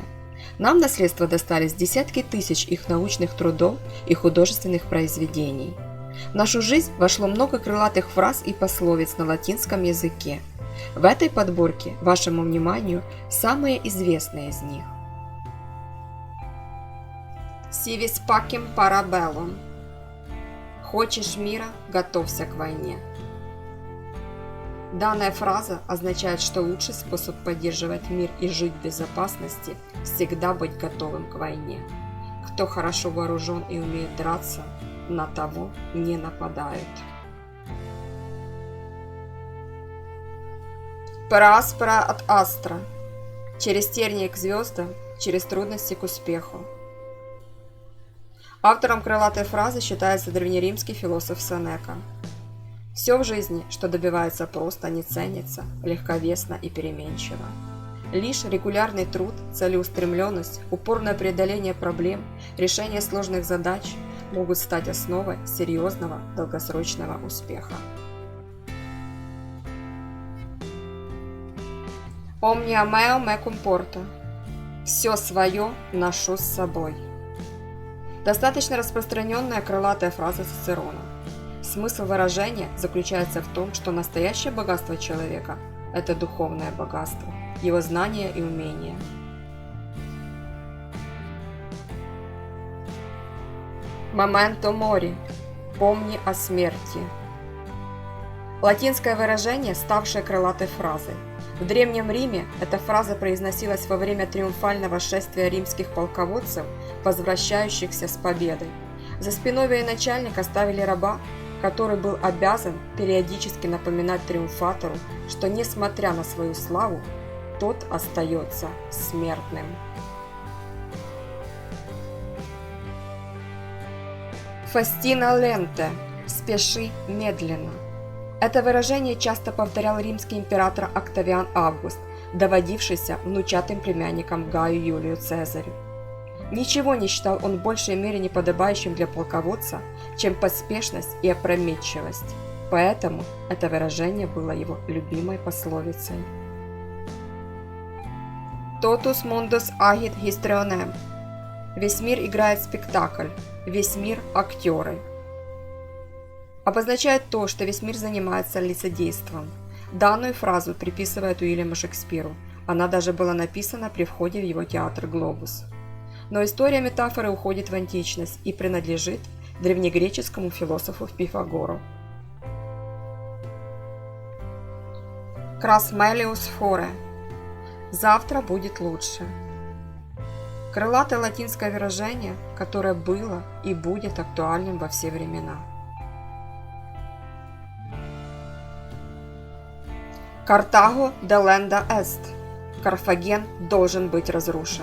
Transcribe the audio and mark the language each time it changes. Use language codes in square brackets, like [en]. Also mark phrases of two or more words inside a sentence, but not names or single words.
[ru] Нам в наследство достались десятки тысяч их научных трудов и художественных произведений. В нашу жизнь вошло много крылатых фраз и пословиц на латинском языке. В этой подборке вашему вниманию самые известные из них. [la] «Si vis pacem para bellum» – [ru] «Хочешь мира, готовься к войне». Данная фраза означает, что лучший способ поддерживать мир и жить в безопасности – всегда быть готовым к войне. Кто хорошо вооружен и умеет драться, на того не нападают. [la] «Per aspera ad astra» – [ru] «Через тернии к звездам, через трудности к успеху». Автором крылатой фразы считается древнеримский философ Сенека. Все в жизни, что добивается просто, не ценится, легковесно и переменчиво. Лишь регулярный труд, целеустремленность, упорное преодоление проблем, решение сложных задач могут стать основой серьезного долгосрочного успеха. [la] «Omnia meo mecum porto» – [ru] «Все свое ношу с собой». Достаточно распространенная крылатая фраза Цицерона. Смысл выражения заключается в том, что настоящее богатство человека – это духовное богатство, его знания и умения. [la] «Memento mori» – [ru] «Помни о смерти». Латинское выражение, ставшее крылатой фразой. В Древнем Риме эта фраза произносилась во время триумфального шествия римских полководцев, возвращающихся с победой. За спиной военачальника ставили раба, который был обязан периодически напоминать триумфатору, что, несмотря на свою славу, тот остается смертным. [la] «Festina lente» – [ru] «Спеши медленно». Это выражение часто повторял римский император Октавиан Август, доводившийся внучатым племянником Гаю Юлию Цезарю. Ничего не считал он в большей мере неподобающим для полководца, чем поспешность и опрометчивость, поэтому это выражение было его любимой пословицей. [la] «Totus mundus agit histrionem» – [ru] «Весь мир играет спектакль», «Весь мир – актеры». Обозначает то, что весь мир занимается лицедейством. Данную фразу приписывают Уильяму Шекспиру, она даже была написана при входе в его театр «Глобус». Но история метафоры уходит в античность и принадлежит древнегреческому философу Пифагору. [la] «Cras melius fore» – [ru] «Завтра будет лучше». Крылатое латинское выражение, которое было и будет актуальным во все времена. [la] «Carthago delenda est» [ru] – «Карфаген должен быть разрушен».